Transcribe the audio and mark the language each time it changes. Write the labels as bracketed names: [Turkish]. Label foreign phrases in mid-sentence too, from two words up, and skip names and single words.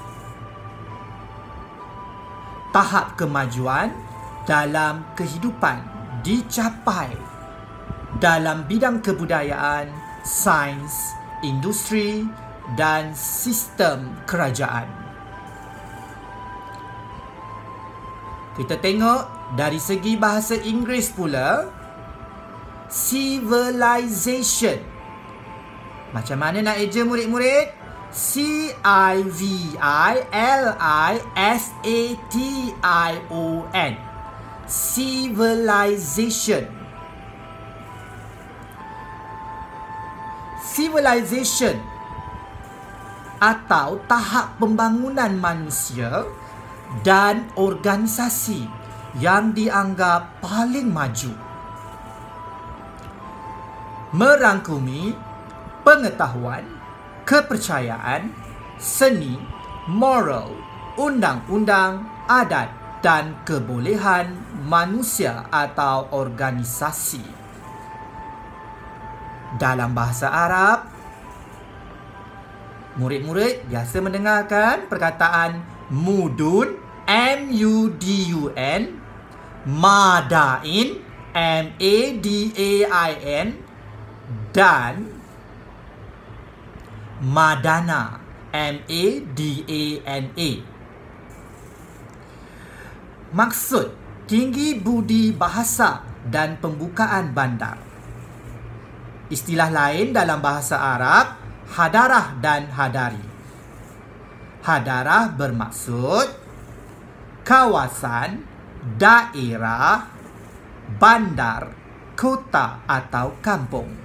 [Malay] Tahap kemajuan dalam kehidupan dicapai dalam bidang kebudayaan, sains, industri dan sistem kerajaan. Kita tengok dari segi bahasa Inggeris pula, civilization. Macam mana nak eja murid-murid? C-I-V-I-L-I-S-A-T-I-O-N. Civilization. Civilization atau tahap pembangunan manusia dan organisasi yang dianggap paling maju. Merangkumi pengetahuan, kepercayaan, seni, moral, undang-undang, adat dan kebolehan manusia atau organisasi. Dalam bahasa Arab, murid-murid biasa mendengarkan perkataan mudun, M-U-D-U-N, madain, M-A-D-A-I-N, dan madana, M-A-D-A-N-A. Maksud tinggi budi bahasa dan pembukaan bandar. Istilah lain dalam bahasa Arab, hadarah dan hadari. Hadarah bermaksud kawasan, daerah, bandar, kota atau kampung.